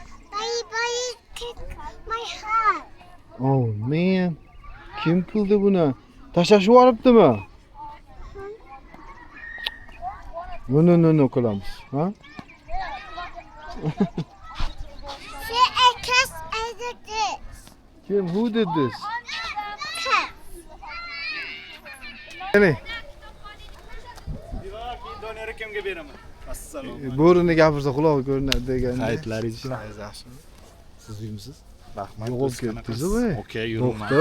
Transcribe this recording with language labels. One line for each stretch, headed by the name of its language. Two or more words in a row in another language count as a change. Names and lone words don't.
English: Oh man.
Uzbek: Kim qildi buni? Tashlashib yuboribdimi? No qilamiz, ha? Kim?
English: Who did this?
Uzbek: Qani? Donori kimga beraman? Assalom. Bo'rini gapirsa quloq ko'rinadi deganda. Hayitlaringiz yaxshimi? Siz uymisiz? Rahmat. Yo'q ketdingiz voy. Okey, yuribman. Doktor.